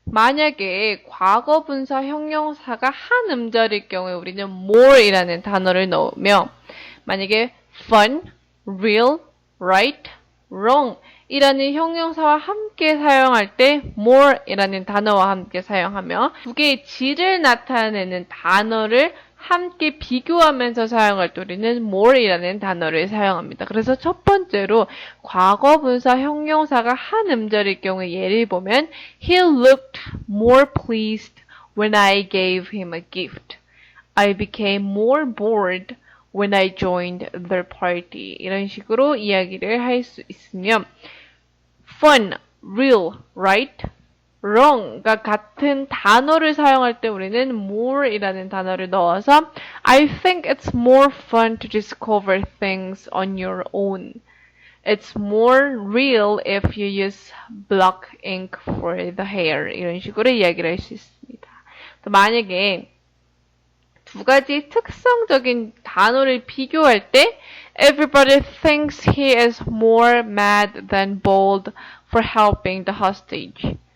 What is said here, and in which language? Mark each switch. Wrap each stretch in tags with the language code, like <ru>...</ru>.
<ko>만약에 과거 분사 형용사가 한 음절일 경우에 우리는 more이라는 단어를 넣으며 만약에 fun, real, right, wrong 이라는 형용사와 함께 사용할 때 more이라는 단어와 함께 사용하며 두 개의 질을 나타내는 단어를 함께 비교하면서 사용할 때 우리는 more이라는 단어를 사용합니다. 그래서 첫 번째로 과거 분사 형용사가 한 음절일 경우에 예를 보면</ko> <en>He looked more pleased when I gave him a gift. I became more bored when I joined their party.</en> <ko>이런 식으로 이야기를 할 수 있으며 fun, real, right, wrong과 같은 단어를 사용할 때 우리는 more이라는 단어를 넣어서</ko> <en>I think it's more fun to discover things on your own. It's more real if you use black ink for the hair.</en> <ko>이런 식으로 이야기를 할 수 있습니다. 또 만약에 두 가지 특성적인 단어를 비교할 때</ko> <en>Everybody thinks he is more mad than bold for helping the hostage.</en>